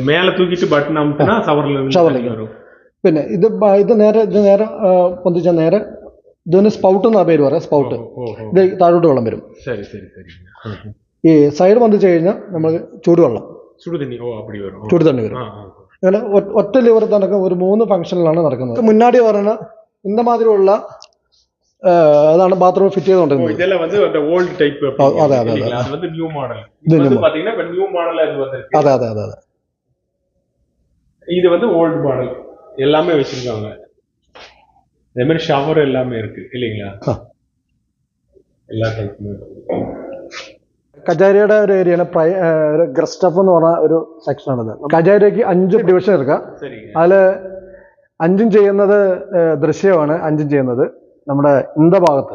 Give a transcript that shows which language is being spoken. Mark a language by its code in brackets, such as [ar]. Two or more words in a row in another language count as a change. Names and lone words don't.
[ml] മേലെ തൂക്കിയിട്ട് ബട്ടൺ അമർത്തിനാ ഷവറിലേക്ക് വരും. പിന്നെ ഇത് നേരെ പൊന്തിച്ചാൽ നേരെ ഇതിന് സ്പൗട്ട് എന്നാ പേര് പറയാം. സ്പൗട്ട്. ഇത് താഴോട്ട് വെള്ളം വരും. ഈ സൈഡ് പൊന്തിച്ച് കഴിഞ്ഞാൽ നമ്മൾ ചൂടുവെള്ളം, ചൂടുതണ്ണി വരും. അങ്ങനെ ഒറ്റ ലിവർ തന്നെ ഒരു 3 ഫംഗ്ഷനിലാണ് നടക്കുന്നത്. മുന്നാടി പറയുന്ന [ta] இந்த மாதிரி [ml] ഉള്ള അതാണ് ബാത്റൂം ഫിറ്റ് ചെയ്തുകൊണ്ടിരുന്നത്. [ta] இதெல்லாம் வந்து அந்த [en] old type. [ml] അതെ അതെ അതെ. [ta] அது வந்து [en] new model. [ta] இது வந்து பாத்தீங்கன்னா இப்ப நியூ மாடலா இது வந்திருக்கு. [ml] അതെ അതെ അതെ. [ta] இது வந்து [en] old model. [ta] எல்லாமே வச்சிருக்காங்க. அதே மாதிரி ஷவர் எல்லாமே இருக்கு இல்லீங்களா? [ml] എല്ലാ ടൈപ്പും. കജാരിയുടെ ഒരു ഏരിയയാണ് ഗ്രസ്റ്റഫ് എന്ന് പറഞ്ഞ ഒരു സെക്ഷനാണിത്. കജാരിയക്ക് 5 ഡിവിഷൻ എടുക്കാം. അതിൽ 5 ചെയ്യുന്നത് ദൃശ്യമാണ്, 5 ചെയ്യുന്നത് നമ്മുടെ ഭാഗത്ത്.